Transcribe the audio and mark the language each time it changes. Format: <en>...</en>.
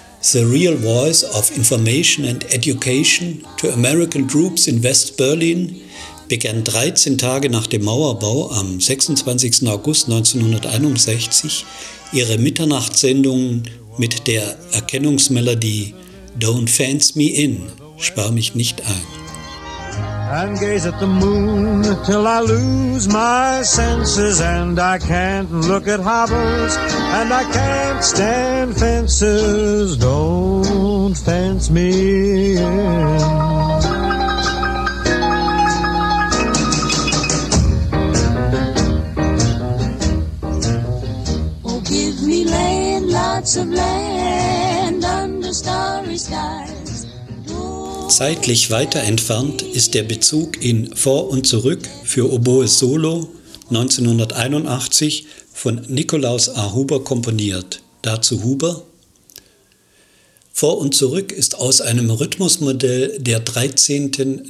<de>The Real Voice of Information and Education to American Troops in West Berlin begann 13 Tage nach dem Mauerbau am 26. August 1961 ihre Mitternachtssendungen mit der Erkennungsmelodie Don't Fence Me In, Sperr mich nicht ein.</de> <en>And gaze at the moon till I lose my senses, and I can't look at harbors, and I can't stand fences. Don't fence me in. Oh, give me land, lots of land under starry skies.</en> <de>Zeitlich weiter entfernt ist der Bezug in Vor und Zurück für Oboe Solo 1981 von Nikolaus A. Huber komponiert. Dazu Huber. Vor und Zurück ist aus einem Rhythmusmodell der 13.</de>